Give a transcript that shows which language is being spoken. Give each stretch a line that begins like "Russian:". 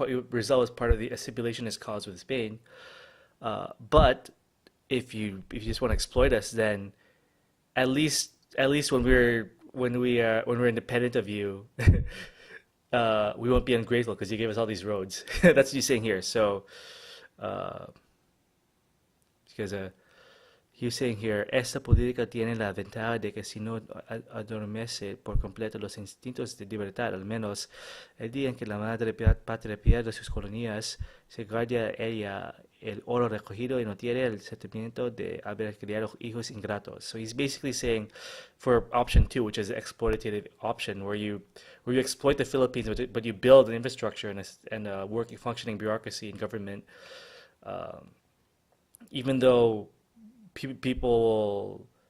English: Rizal is part of the assimilationist cause with Spain. But if you just want to exploit us, then at least when we're independent of you, we won't be ungrateful because you gave us all these roads. That's what he's saying here. So uh, because he was saying here,
Spanish: esta política tiene la ventaja de que si no adormece por completo los instintos de libertad, al menos el día en que la madre patria pierde sus colonias, se guarda ella el oro recogido y no tiene el sentimiento de haber criado hijos ingratos.
English: So he's basically saying for option two, which is the exploitative option, where you exploit the Philippines, but you build an infrastructure and a working, functioning bureaucracy and government, um, even though people,